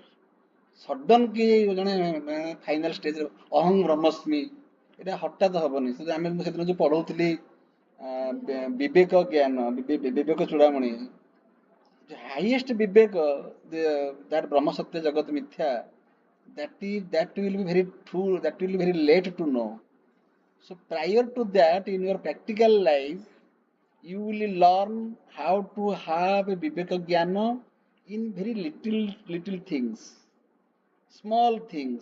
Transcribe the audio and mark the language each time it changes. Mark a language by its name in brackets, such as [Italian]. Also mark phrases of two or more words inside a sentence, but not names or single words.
[Odia] ସଡନ କି ଜଣେ [English] final stageରେ [Sanskrit] ଅହଂ ବ୍ରହ୍ମସ୍ମି [Odia] ଏଇଟା ହଠାତ୍ ହବନି। ଆମେ ସେଦିନ ଯୋଉ ପଢଉଥିଲି ବିବେକ ଜ୍ଞାନ, ବିବେକ ଚୂଡାମଣି, ହାଇଏଷ୍ଟ ବିବେକ, that [Sanskrit] ବ୍ରହ୍ମ ସତ୍ୟ ଜଗତ ମିଥ୍ୟା, [English] that will be very true, that will be very late to know. So prior to that, in your practical life, you will learn how to have a viveka jnana in very little things, small things.